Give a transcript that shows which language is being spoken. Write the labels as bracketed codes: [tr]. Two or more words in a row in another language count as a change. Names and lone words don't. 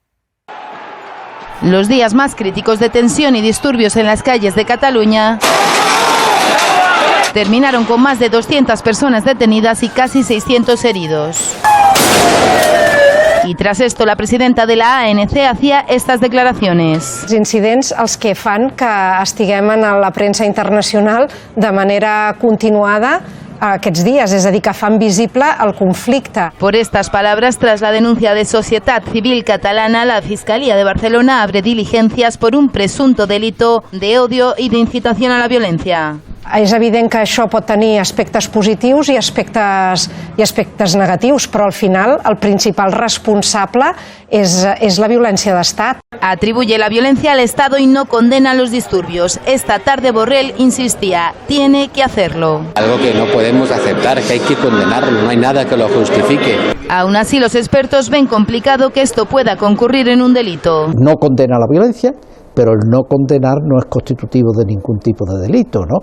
[es] Los días más críticos de tensión y disturbios en las calles de Cataluña terminaron con más de 200 personas detenidas y casi 600 heridos. Y tras esto, la presidenta de la ANC hacía estas declaraciones. [ca] Els incidents els que fan que estiguem en la premsa internacional de manera continuada aquests dies, és a dir, que fan visible el conflicte. [es] Por estas palabras, tras la denuncia de Societat Civil Catalana, la Fiscalía de Barcelona abre diligencias por un presunto delito de odio y de incitación a la violencia. [ca] És evident que això pot tenir aspectes positius i aspectes negatius, però al final el principal responsable és la violència d'Estat. [es] Atribuye la violencia al Estado y no condena los disturbios. Esta tarde Borrell insistía, tiene que hacerlo. Algo que no podemos aceptar, que hay que condenarlo, no hay nada que lo justifique. Aún así, los expertos ven complicado que esto pueda concurrir en un delito. No condena la violencia, pero el no condenar no es constitutivo de ningún tipo de delito, ¿no?